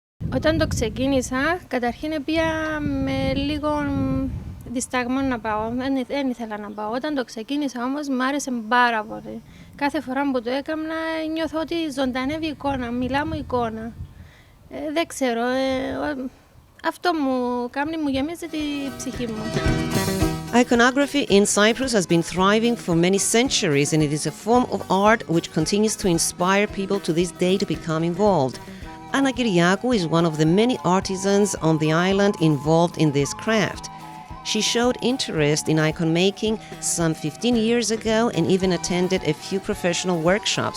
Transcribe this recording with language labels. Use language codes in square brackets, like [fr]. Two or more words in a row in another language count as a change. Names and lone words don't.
[el] Όταν το ξεκίνησα, καταρχήν πήγα με λίγο δισταγμό να πάω. Δεν ήθελα να πάω. Όταν το ξεκίνησα όμως, μου άρεσε πάρα πολύ. Κάθε φορά που το έκανα, νιώθω ότι ζωντανεύει η εικόνα, μιλά μου εικόνα. Δεν ξέρω, αυτό μου γεμίζει τη ψυχή μου. [en] Iconography in Cyprus has been thriving for many centuries, and it is a form of art which continues to inspire people to this day to become involved. Anna Kyriakou is one of the many artisans on the island involved in this craft. She showed interest in icon making some 15 years ago and even attended a few professional workshops.